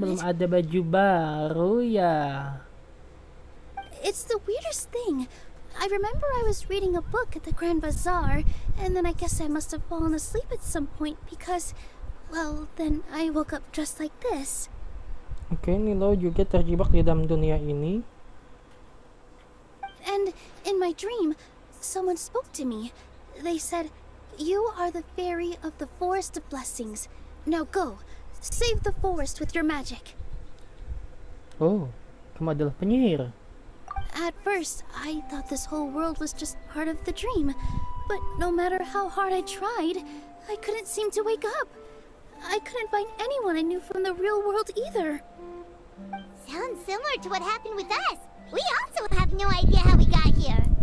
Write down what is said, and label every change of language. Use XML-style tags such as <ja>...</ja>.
<id>belum</id> <en>it.</en> <id>ada baju baru ya?</id> <en>It's the weirdest thing. I remember I was reading a book at the Grand Bazaar, and then I guess I must have fallen asleep at some point because, well, then I woke up dressed like this.</en> <id>Oke, Nilo juga terjebak di dalam dunia ini.</id> <en>And in my dream, someone spoke to me. They said, "You are the fairy of the Forest of Blessings. Now go, save the forest with your magic."</en> <id>Oh, kamu adalah penyihir.</id> <en>At first, I thought this whole world was just part of the dream. But no matter how hard I tried, I couldn't seem to wake up. I couldn't find anyone I knew from the real world either. Sounds similar to what happened with us. We also have no idea how we got here.</en>